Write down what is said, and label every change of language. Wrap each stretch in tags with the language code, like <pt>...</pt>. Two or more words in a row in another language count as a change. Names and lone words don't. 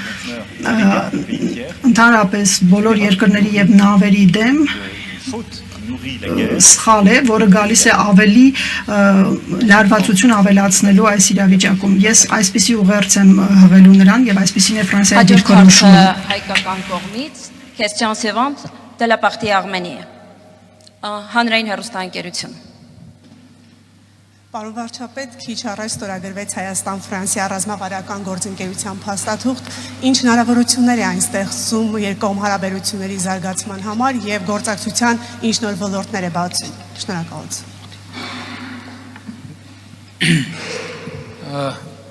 <hy>ընդհանրապես բոլոր երկրների եւ նավերի դեմ սխալ է, որը գալիս է ավելի լարվածություն ավելացնելու այս իրավիճակում։ Ես այսպիսի ուղերձ եմ հղելու նրան եւ այսպիսին է Ֆրանսիայի դիրքորոշումը։ Հայկական կողմից</hy> <fr>question suivante de la partie Arménie.</fr> <hy>Հանրային հեռուստաընկերություն։ Պարոն վարչապետ, քիչ առաջ ստորագրվեց Հայաստան-Ֆրանսիա ռազմավարական գործընկերության փաստաթուղթ, ինչ հնարավորություններ է այն ստեղծում երկկողմ հարաբերությունների զարգացման համար եւ գործակցության ինչ նոր ոլորտներ է բացում։ Շնորհակալություն։</hy>